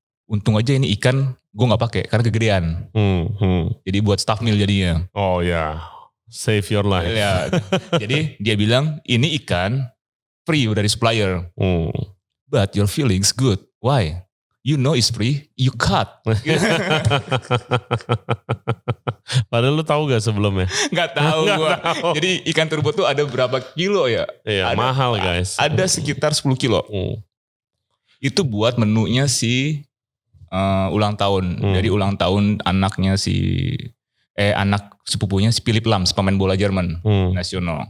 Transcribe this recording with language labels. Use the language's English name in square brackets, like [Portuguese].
[Indonesian] Untung aja ini ikan gue gak pakai karena kegedean. Jadi buat staff meal jadinya. [English] Oh ya, save your life. [Indonesian] Ya, jadi dia bilang ini ikan free dari supplier. [English] But your feelings good. Why? You know it's free, you cut. [Indonesian] Padahal lu tahu gak sebelumnya? Gak tahu gue. Jadi ikan turbot tuh ada berapa kilo ya? Iya, mahal guys. Ada sekitar 10 kilo. Itu buat menunya si ulang tahun. Dari ulang tahun anaknya anak sepupunya si Philip Lahm, pemain bola Jerman nasional.